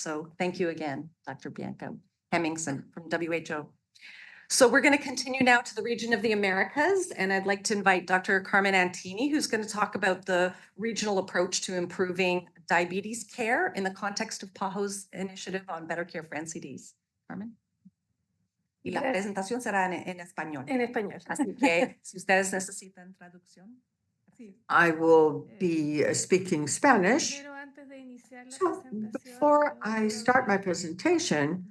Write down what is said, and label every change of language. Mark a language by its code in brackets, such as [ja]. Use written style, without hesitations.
[en] So thank you again, Dr. Bianca Hemmingsen from WHO. So we're going to continue now to the region of the Americas, and I'd like to invite Dr. Carmen Antini, who's going to talk about the regional approach to improving diabetes care in the context of PAHO's initiative on better care for NCDs. Carmen. [es] Y la presentación será en español. En español. Así que si ustedes necesitan traducción. [en] I will be speaking Spanish. [es] Pero antes de iniciar la [en] So [es] presentación, [en] before I start my presentation,